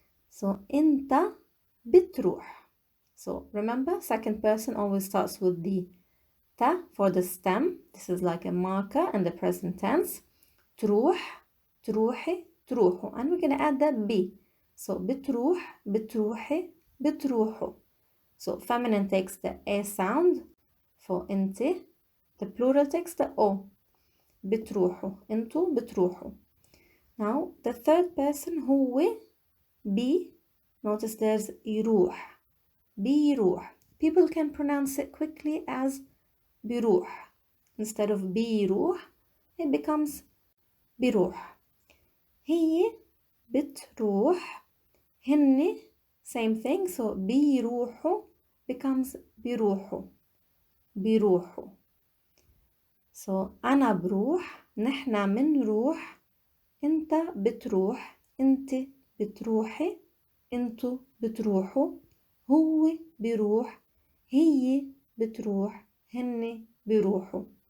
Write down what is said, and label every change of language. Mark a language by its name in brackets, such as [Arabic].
[Arabic] So انت بتروح. [English] So remember, second person always starts with the ta for the stem. This is like a marker in the present tense. [Arabic] تروح, تروحي, تروحوا. [English] And we're going to add that b. So [Arabic] بتروح, بتروحي, بتروحوا. [English] So feminine takes the a sound for انت. The plural takes the o. [Arabic] بتروحوا. انتوا بتروحوا. [English] Now the third person هو be. Notice there's يروح. [Arabic] بيروح. [English] People can pronounce it quickly as بيروح. Instead of بيروح, it becomes بيروح. [Arabic] هي بتروح. [English] هن same thing. So بيروحوا becomes بيروحوا. [Arabic] بيروحوا. So أنا بروح. نحنا منروح. أنت بتروح. أنت بتروحي، انتوا بتروحوا، هو بيروح، هي بتروح، هن بيروحوا.